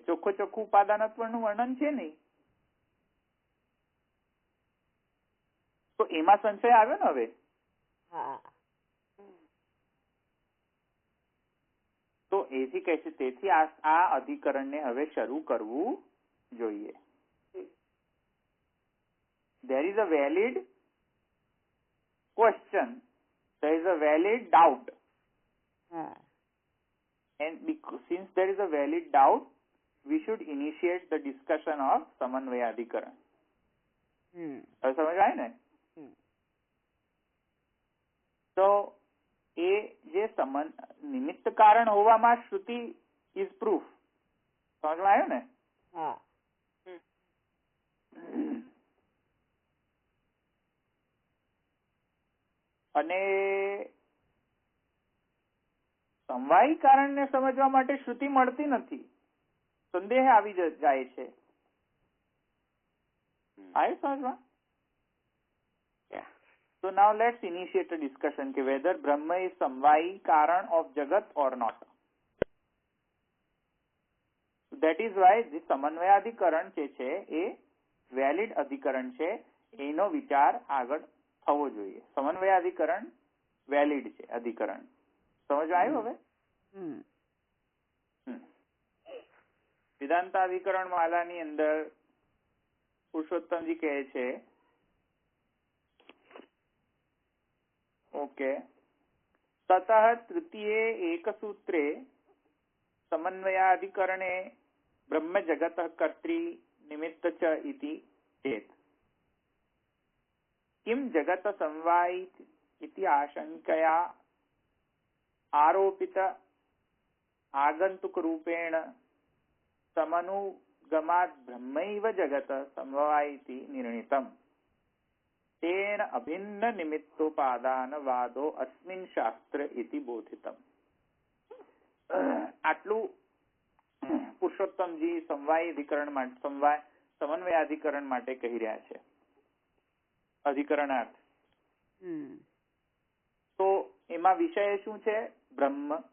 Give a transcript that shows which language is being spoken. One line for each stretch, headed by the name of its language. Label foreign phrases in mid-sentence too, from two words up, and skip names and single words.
Gujarati: ચોખ્ખું ઉપાદાનત્વ નું વર્ણન છે નહીં. તો એમાં સંશય આવ્યો ને હવે. તો એથી કહે છે તેથી આ અધિકરણને હવે શરૂ કરવું જોઈએ.
English: There is a valid question, there is a valid doubt, and since there is a valid doubt, we should initiate the discussion of Samanvayadhikaran.
Gujarati: હવે સમજ આવી ને? તો એ જે નિમિત્ત કારણ હોવામાં શ્રુતિ
English: is proof.
Gujarati: સમજમાં આવ્યું ને? અને સમવાયી કારણને સમજવા માટે શ્રુતિ મળતી નથી, સંદેહ આવી જાય છે. આવ્યું સમજમાં?
English: So now let's initiate a discussion कि whether Brahma is
Sanskrit: समवायी कारण
English: of Jagat or not. That is why the
Gujarati: સમન્વયાધિકરણ જે છે એ વેલિડ અધિકરણ છે, એનો વિચાર આગળ થવો જોઈએ. સમન્વયાધિકરણ વેલિડ છે અધિકરણ. સમજ આવ્યું હવે? વેદાંતાધિકરણ માલાની અંદર પુરુષોત્તમજી કહે છે
Sanskrit: ओके ततः तृतीये एकसूत्रे समन्वयाधिकरणे ब्रह्म जगतः कर्त्री निमित्त च इति चेत् किं जगत समवायी इति आशंकया आरोपित आगंतुक रूपेण समनुगमात् ब्रह्मैव जगत समवायी इति निर्णीतम् तेन अभिन्न निमित्तोपादान वादो अस्मिन् शास्त्र इति बोधितम.
Gujarati: આટલું પુરુષોત્તમજી સમન્વયાધિકરણ માટે કહી રહ્યા છે. અધિકરણાર્થ. તો એમાં વિષય શું છે? બ્રહ્મ.